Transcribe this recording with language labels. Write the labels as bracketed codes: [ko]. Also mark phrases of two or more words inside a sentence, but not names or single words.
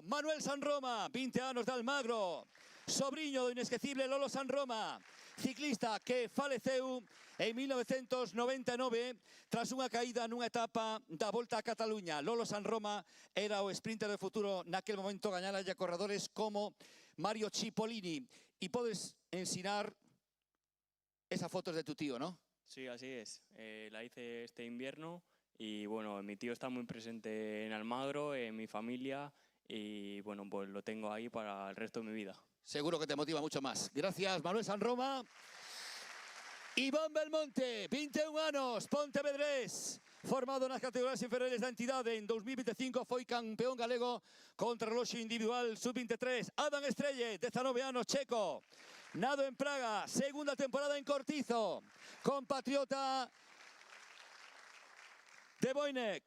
[gl] Manuel Sanroma, 20 anos de Almagro, sobriño do inesquecible Lolo Sanroma, ciclista que faleceu en 1999 tras unha caída nunha etapa da Volta a Cataluña. Lolo Sanroma era o sprinter do futuro naquel momento, gañara a corredores como Mario Cipollini. E podes ensinar esas fotos de [es] tu tío, [gl] ¿no? [es] Sí, así es. La hice este invierno y bueno, mi tío está muy presente en Almagro, en mi familia y bueno, pues lo tengo ahí para el resto de mi vida. Seguro que te motiva mucho más. Gracias, Manuel Sanroma. [gl] Iván Belmonte, 21 anos, pontevedrés, formado nas categorías inferiores da entidade. En 2025 foi campeón galego contra reloxo individual sub-23. Adam Estrelle, 19 anos, checo, nado en Praga, segunda temporada en Cortizo, compatriota de Boynek.